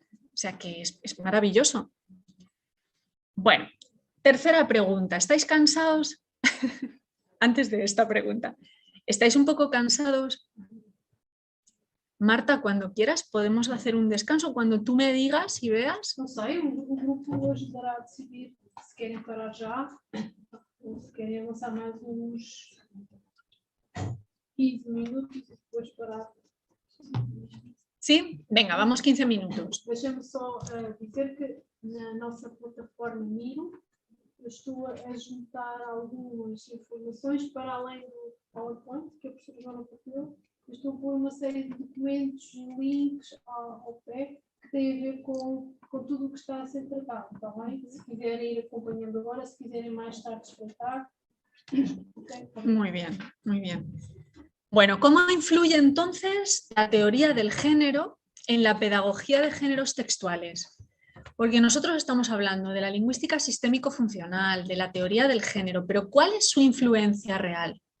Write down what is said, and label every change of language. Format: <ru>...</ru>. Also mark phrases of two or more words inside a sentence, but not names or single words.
<es>O sea que es maravilloso. Bueno, tercera pregunta. ¿Estáis cansados? Antes de esta pregunta. ¿Estáis un poco cansados? Marta, cuando quieras podemos hacer un descanso, cuando tú me digas y veas.</es> <pt>Não sei, o grupo ajudará a decidir se querem parar já ou se querem avançar mais uns 15 minutos e depois parar.</pt> <es>¿Sí? Venga, vamos 15 minutos.</es> <pt>Deixa-me só dizer que na nossa plataforma Miro eu estou a juntar algumas informações para além do PowerPoint que a professora Joana partilhou. Estou a pôr uma série de documentos, links ao pé que têm a ver com tudo o que está a ser tratado, está bem? Se quiserem ir acompanhando agora, se quiserem mais tarde espreitar.</pt> <es>Muy bien, muy bien. Bueno, ¿cómo influye entonces la teoría del género en la pedagogía de géneros textuales? Porque nosotros estamos hablando de la lingüística sistémico-funcional, de la teoría del género, pero ¿cuál es su influencia real?</es>